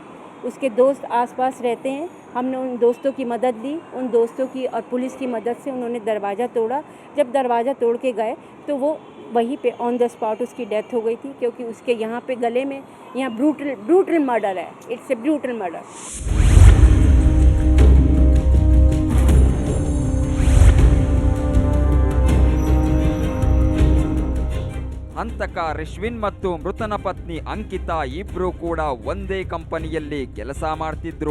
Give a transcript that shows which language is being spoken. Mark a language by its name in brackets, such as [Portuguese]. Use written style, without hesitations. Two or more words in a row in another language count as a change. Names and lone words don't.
[Hindi] उसके दोस्त आसपास रहते हैं. हमने उन दोस्तों की मदद ली. उन दोस्तों की और पुलिस की मदद से उन्होंने दरवाज़ा तोड़ा. जब दरवाज़ा तोड़ के गए तो वो वहीं पे [English] on the spot [Hindi] उसकी डेथ हो गई थी, क्योंकि उसके यहाँ पे गले में यहाँ [English] brutal murder [Hindi] है. [English] It's a brutal murder. [Kannada] ಹಂತಕ ರಿಶ್ವಿನ್ ಮತ್ತು ಮೃತನ ಪತ್ನಿ ಅಂಕಿತಾ ಇಬ್ರು ಕೂಡ ಒಂದೇ ಕಂಪನಿಯಲ್ಲಿ ಕೆಲಸ ಮಾಡ್ತಿದ್ರು.